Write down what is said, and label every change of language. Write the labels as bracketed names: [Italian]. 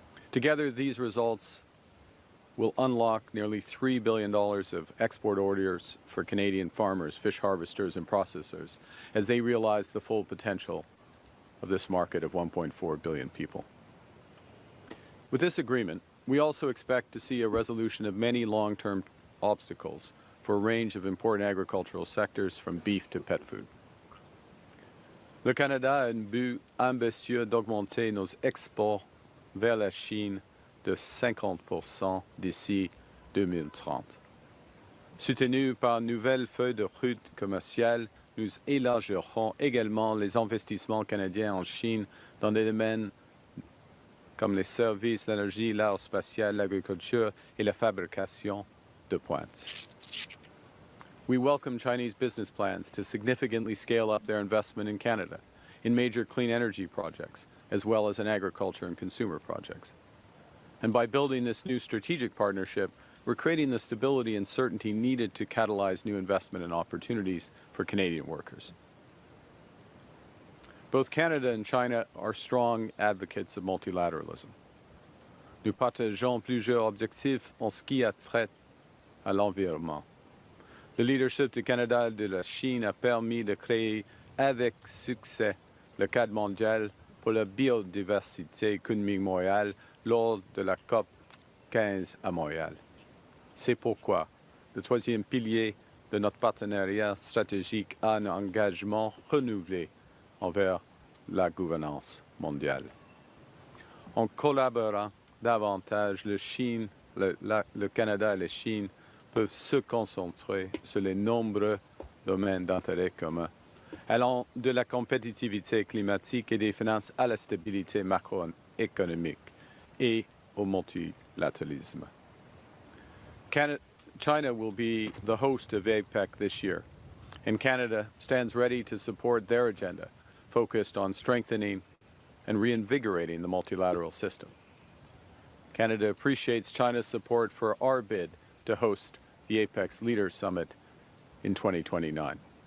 [English] Together, these results will unlock nearly $3 billion of export orders for Canadian farmers, fish harvesters, and processors as they realize the full potential of this market of 1.4 billion people. With this agreement, we also expect to see a resolution of many long-term obstacles for a range of important agricultural sectors, from beef to pet food. [French] Le Canada a un but ambitieux d'augmenter nos exports vers la Chine de 50% d'ici 2030. Soutenu par une nouvelle feuille de route commerciale, nous élargirons également les investissements canadiens en Chine dans des domaines comme les services, l'énergie, l'aérospatiale, l'agriculture et la fabrication de pointe. [English] We welcome Chinese business plans to significantly scale up their investment in Canada, in major clean energy projects, as well as in agriculture and consumer projects. And by building this new strategic partnership, we're creating the stability and certainty needed to catalyze new investment and opportunities for Canadian workers. Both Canada and China are strong advocates of multilateralism. [French] Nous partageons plusieurs objectifs en ce qui a trait à l'environnement. Le leadership du Canada et de la Chine a permis de créer avec succès le cadre mondial pour la biodiversité économique mondiale lors de la COP 15 à Montréal. C'est pourquoi le troisième pilier de notre partenariat stratégique a un engagement renouvelé envers la gouvernance mondiale. En collaborant davantage, le Canada et la Chine peuvent se concentrer sur les nombreux domaines d'intérêt commun, allant de la compétitivité climatique et des finances à la stabilité macroéconomique et au multilateralisme. [English] China will be the host of APEC this year, and Canada stands ready to support their agenda, focused on strengthening and reinvigorating the multilateral system. Canada appreciates China's support for our bid to host the APEC's Leaders Summit in 2029.